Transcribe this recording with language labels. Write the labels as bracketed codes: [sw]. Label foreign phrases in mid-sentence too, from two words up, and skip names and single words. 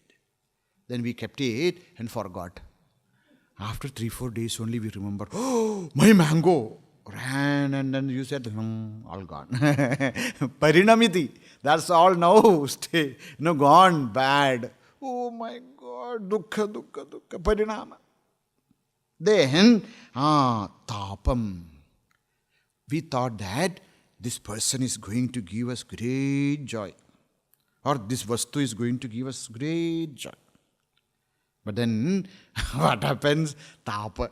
[en] Then we kept it and forgot. After 3-4 days only we remember, oh, my mango ran, and then you said, all gone. Parinamiti. That's all now. Gone bad. Oh my God. [sa] Dukkha, dukkha, dukkha. Parinama. [en] Then, tapam. We thought that this person is going to give us great joy. Or this vastu is going to give us great joy. But then, what happens? Tapa.